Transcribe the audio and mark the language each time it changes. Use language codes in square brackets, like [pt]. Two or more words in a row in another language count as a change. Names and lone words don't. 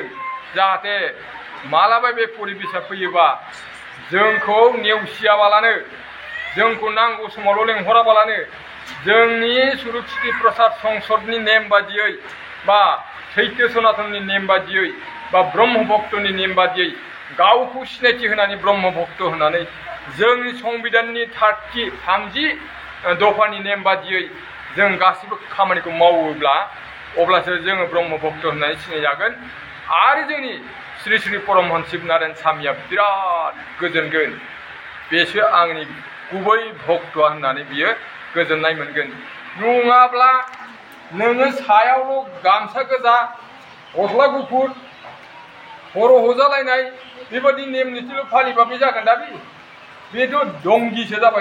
[brx] जाहाथे मालाबा बे परिबेसा फैयोबा जोंखौ नेवसियाबालानो जोंखौ नांगौ समावल' लेंहराबालानो जोंनि सुरुक्षिति प्रसाद संसदनि नेम बादियै बा सैत्य सनातननि नेम बादियै बा ब्रह्म भक्तनि नेम बादियै गावखौ सिनायथि होनानै ब्रह्म भक्त होनानै जोंनि संबिधाननि 30 दफानि नेम बादियै जों गासिबो खामानिखौ मावोब्ला अब्लासो जोङो ब्रह्म भक्त होननानै सिनायजागोन आरो जोंनि श्री श्री परमहंस नारायण स्वामीया बिराद गोजोनगोन बेसो आंनि गुबै भक्तआ होननानै बियो गोजोननाय मोनगोन नङाब्ला नोङो सायावल' गामसा गोजा गस्ला गुफुर खर' हजालायनाय बेबायदि नेम निथिल' फालिबा बे जागोन दा बेथ' दंगिसो जाबाय